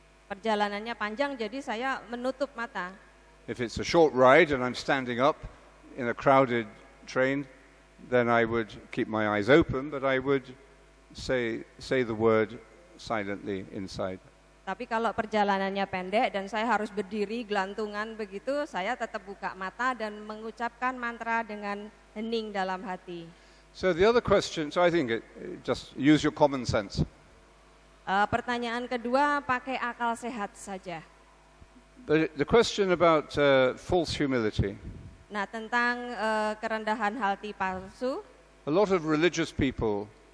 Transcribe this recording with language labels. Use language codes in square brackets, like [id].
[id] Perjalanannya panjang, jadi saya menutup mata. [en] If it's a short ride and I'm standing up in a crowded train, then I would keep my eyes open, but I would say the word silently inside. [id] Tapi kalau perjalanannya pendek dan saya harus berdiri gelantungan begitu, saya tetap buka mata dan mengucapkan mantra dengan hening dalam hati. [en] So the other question, so I think just use your common sense. [id] Pertanyaan kedua, pakai akal sehat saja. [en] The question about false humility. [id] Nah, tentang kerendahan hati palsu, [en] A lot of religious people